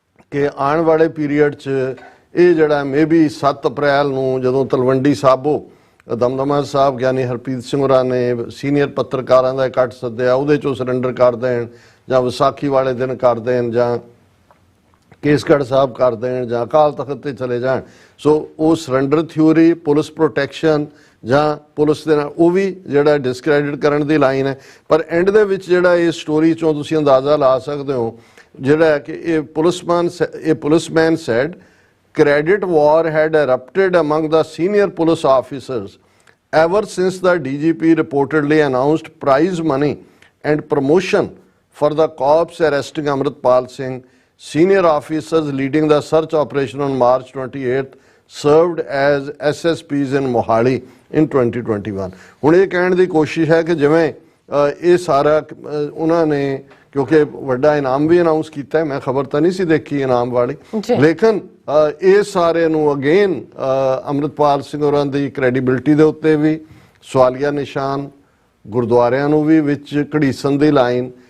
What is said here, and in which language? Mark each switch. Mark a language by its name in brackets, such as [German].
[Punjabi] ਕਿ ਆਉਣ ਵਾਲੇ ਪੀਰੀਅਡ 'ਚ ਇਹ ਜਿਹੜਾ ਮੇਬੀ 7 ਅਪ੍ਰੈਲ ਨੂੰ ਜਦੋਂ ਤਲਵੰਡੀ ਸਾਬੋ ਦਮਦਮਾ ਸਾਹਿਬ ਗਿਆਨੀ ਹਰਪ੍ਰੀਤ ਸਿੰਘ ਹੋਰਾਂ ਨੇ ਸੀਨੀਅਰ ਪੱਤਰਕਾਰਾਂ ਦਾ ਇਕੱਠ ਸੱਦਿਆ, ਉਹਦੇ 'ਚੋਂ ਸਰੈਂਡਰ ਕਰ ਦੇਣ ਜਾਂ ਵਿਸਾਖੀ ਵਾਲੇ ਦਿਨ ਕਰ ਦੇਣ ਜਾਂ ਕੇਸਗੜ੍ਹ ਸਾਹਿਬ ਕਰ ਦੇਣ ਜਾਂ ਅਕਾਲ ਤਖਤ ਤੇ ਚਲੇ ਜਾਣ। ਸੋ ਉਹ ਸਰੈਂਡਰ ਥਿਊਰੀ, ਪੁਲਿਸ ਪ੍ਰੋਟੈਕਸ਼ਨ ਜਾਂ ਪੁਲਿਸ ਦੇ ਨਾਲ ਉਹ ਵੀ ਜਿਹੜਾ ਡਿਸਕ੍ਰੈਡਿਟ ਕਰਨ ਦੀ ਲਾਈਨ ਹੈ। ਪਰ ਐਂਡ ਦੇ ਵਿੱਚ ਜਿਹੜਾ ਇਸ ਸਟੋਰੀ 'ਚੋਂ ਤੁਸੀਂ ਅੰਦਾਜ਼ਾ ਲਾ ਸਕਦੇ ਹੋ ਜਿਹੜਾ ਕਿ ਇਹ policeman sad [English] credit war had erupted among the senior police officers ever since the DGP reportedly announced prize money and promotion for the cops arresting Amritpal Singh. Senior officers leading the search operation on March 28th served as SSPs in Mohali in 2021. [Punjabi] ਹੁਣ ਇਹ ਕਹਿਣ ਦੀ ਕੋਸ਼ਿਸ਼ ਹੈ ਕਿ ਜਿਵੇਂ ਇਹ ਸਾਰਾ ਉਹਨਾਂ ਨੇ ਕਿਉਂਕਿ ਵੱਡਾ ਇਨਾਮ ਵੀ ਅਨਾਉਂਸ ਕੀਤਾ ਹੈ, ਮੈਂ ਖਬਰ ਤਾਂ ਨਹੀਂ ਸੀ ਦੇਖੀ ਇਨਾਮ ਵਾਲੀ, ਲੇਕਿਨ ਇਹ ਸਾਰੇ ਨੂੰ ਅਗੇਨ ਅੰਮ੍ਰਿਤਪਾਲ ਸਿੰਘ ਹੋਰਾਂ ਦੀ ਕ੍ਰੈਡੀਬਿਲਿਟੀ ਦੇ ਉੱਤੇ ਵੀ ਸਵਾਲੀਆ ਨਿਸ਼ਾਨ, ਗੁਰਦੁਆਰਿਆਂ ਨੂੰ ਵੀ ਵਿੱਚ ਘੜੀਸਣ ਦੀ ਲਾਈਨ।